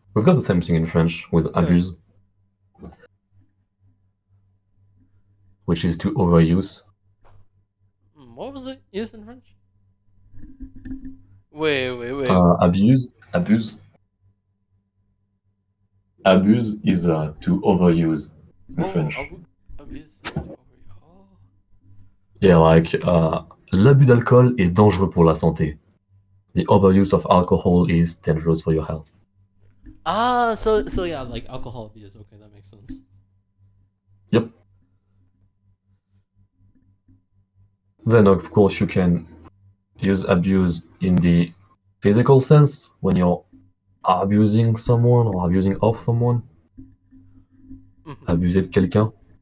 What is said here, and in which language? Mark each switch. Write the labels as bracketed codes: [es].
[en] We've got the same thing in French with abuse, which is to overuse. What was it used in French? Wait. Abuse. Abuse is to overuse in French. Abuse is to overuse. Oh. Yeah, like [fr] l'abus d'alcool est dangereux pour la santé. [en] The overuse of alcohol is dangerous for your health. So yeah, like alcohol abuse. Okay, that makes sense. Yep. Then of course you can use abuse in the physical sense when you're abusing someone or abusing of someone. [fr] Abuser de quelqu'un.